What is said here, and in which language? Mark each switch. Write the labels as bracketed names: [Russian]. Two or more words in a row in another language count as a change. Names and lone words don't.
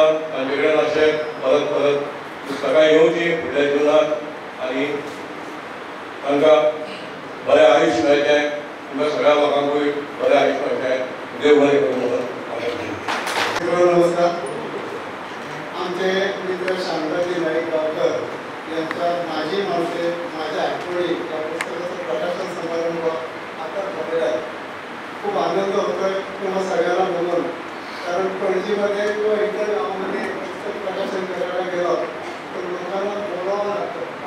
[Konkani] तांचे कडेन अशें परत परत पुस्तकां येवची फुडल्या जिवनांत आनी तांकां बरें आयुश्य मेळचें. तुमकां सगळ्या लोकांकूय बरें आयुश्य मेळचें. देव बरें करूं म्हणून नमस्कार. [Marathi] आमचे मित्र शांताजी नाईक गावकर यांच्या माझी माणसे माझ्या आठवणी या पुस्तकाचं प्रकाशन समारंभ आता झालेला आहे. खूप आनंद होतोय तुम्हा सगळ्यांना बघून. कारण पणजीमध्ये किंवा इतर गावामध्ये पुस्तक प्रकाशन करायला गेलो तर लोकांना बोलावं लागतं.